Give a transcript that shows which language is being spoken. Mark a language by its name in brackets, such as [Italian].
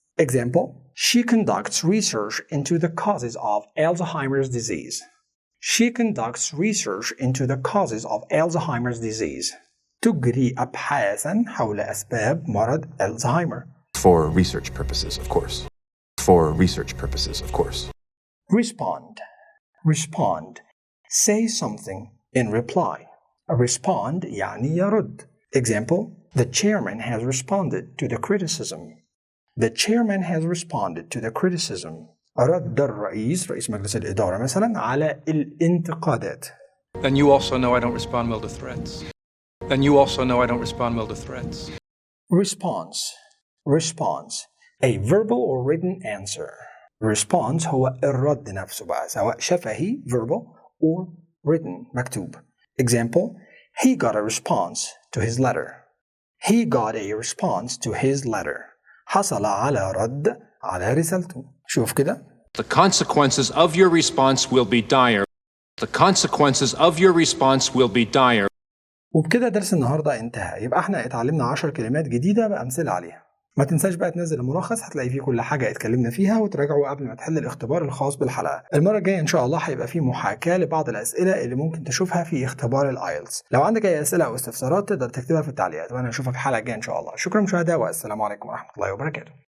[English] Example: She conducts research into the causes of Alzheimer's disease. She conducts research into the causes of Alzheimer's disease. [Arabic] تجري أبحاثا حول أسباب مرض ألزهايمر. [English] For research purposes, of course. For research purposes, of course. Respond. Respond. Say something in reply. [Arabic] Respond يعني يرد. [English] Example: The chairman has responded to the criticism. The chairman has responded to the criticism. [Arabic] رد الرئيس رئيس مجلس الإدارة مثلا على الانتقادات. [English] Then you also know I don't respond well to threats. Then you also know I don't respond well to threats. Response. Response. A verbal or written answer. [Arabic] Response هو الرد نفسه بقى سواء شفهي [English] verbal or written [Arabic] مكتوب. [English] Example: He got a response to his letter. He got a response to his letter. [Arabic] حصل على رد على رسالته. شوف كده. [English] The consequences of your response will be dire. The consequences of your response will be dire. [Arabic] وبكده درس النهارده انتهى. يبقى احنا اتعلمنا 10 كلمات جديدة بأمثلة عليها. ما تنساش بقى تنزل الملخص، هتلاقي فيه كل حاجة اتكلمنا فيها، وتراجعوا قبل ما تحل الاختبار الخاص بالحلقة. المرة الجاية إن شاء الله هيبقى فيه محاكاة لبعض الأسئلة اللي ممكن تشوفها في اختبار الايلتس. لو عندك أي أسئلة أو استفسارات تقدر تكتبها في التعليقات، وأنا أشوفك الحلقة الجاية إن شاء الله. شكرا مشاهدة، والسلام عليكم ورحمة الله وبركاته.